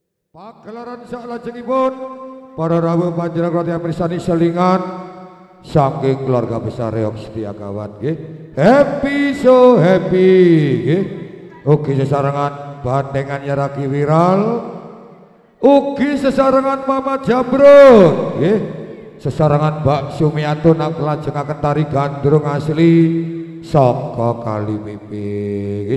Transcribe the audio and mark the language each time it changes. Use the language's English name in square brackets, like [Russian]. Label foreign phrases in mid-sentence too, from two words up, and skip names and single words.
[Javanese] Pagelaran salajengipun para rawuh panjenengan yang mirsani selingan saking keluarga besar Reok Setiakawan nggih. [English] Happy so happy nggih. [Javanese] Ugi sesarengan bandengan Yaraki Wiral. Ugi sesarengan Mama Jamrut nggih. Sesarengan Mbak Sumiatun nglajengaken tari gandrung asli saka Kalipipi nggih.